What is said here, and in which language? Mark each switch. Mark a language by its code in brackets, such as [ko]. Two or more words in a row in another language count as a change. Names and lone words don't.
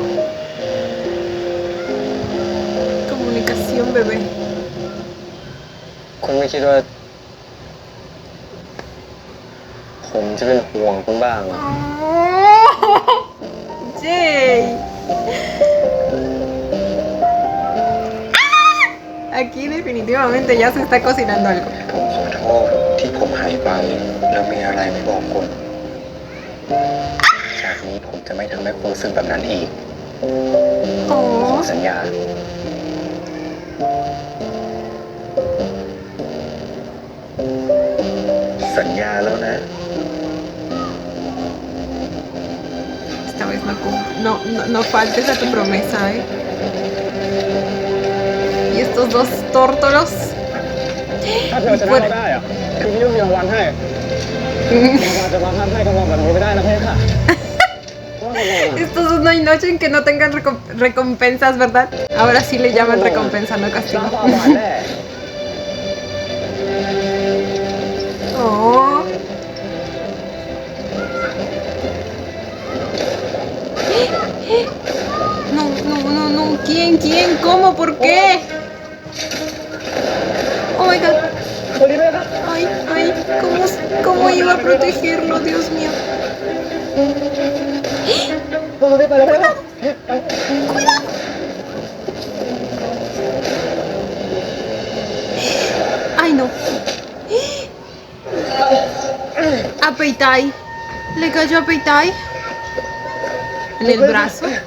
[es] Comunicación, bebé. [th] คุณไม่คิดว่า ผมจะเป็นห่วงคุณบ้างเหรอ [es] Jay. Aquí definitivamente ya se está cocinando algo. [th] ผมขอโทษที่ผมหายไปแล้วมีอะไรไม่บอกคุณ จากนี้ผมจะไม่ทำให้คุณรู้สึกแบบนั้นอีก โอ้ ผมสัญญา สัญญาแล้วนะ [es] Esta vez no faltes a tu promesa, ¿eh? Y estos dos tórtolos. [th] ถ้าเธอชนะเราได้อะคืนนี้ต้องมีรางวัลให้เราจะมาทำให้กำลังแบบนี้ไม่ได้นะเพ่ค่ะ [es] Estos no hay noche en que no tengan recompensas, ¿verdad? Ahora sí le llaman recompensa, no [th] จ้า [es] castigo. [th] ความหวานแน่ [es] Oh. No. ¿Quién? ¿Cómo? ¿Por qué? [en] Oh my god. [th] คนนี้ไหมครับ [es] Ay, ¿cómo iba a protegerlo? Dios mío. [th] คนนี้ไปแล้วไปแล้ว [es] Ay, no. A Peitai. Le cayó a Peitai. En el brazo.